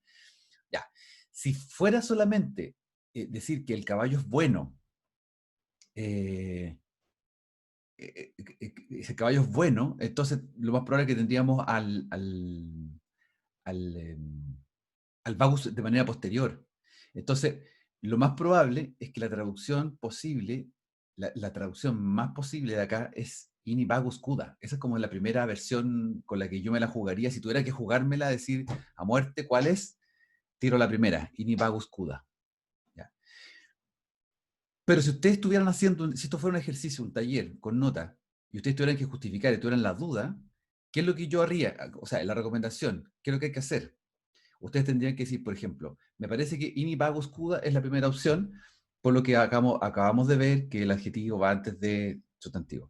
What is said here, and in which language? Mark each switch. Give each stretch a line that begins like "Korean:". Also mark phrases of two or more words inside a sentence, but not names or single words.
Spanish: Ya, si fuera solamente decir que el caballo es bueno, ese caballo es bueno, entonces lo más probable es que tendríamos al vagus de manera posterior. Entonces, lo más probable es que la traducción posible, la traducción más posible de acá es
Indonesian: ini vagus cuda.
Spanish: Esa es como la primera versión con la que yo me la jugaría. Si tuviera que jugármela, decir a muerte cuál es, tiro la primera,
Indonesian: ini vagus cuda.
Spanish: ¿Ya? Pero si ustedes estuvieran haciendo, si esto fuera un ejercicio, un taller con nota, y ustedes tuvieran que justificar y tuvieran la duda, ¿qué es lo que yo haría? O sea, la recomendación, ¿qué es lo que hay que hacer? Ustedes tendrían que decir, por ejemplo, me parece que
Indonesian: ini vagus cuda
Spanish: es la primera opción, por lo que acabamos de ver que el adjetivo va antes de sustantivo.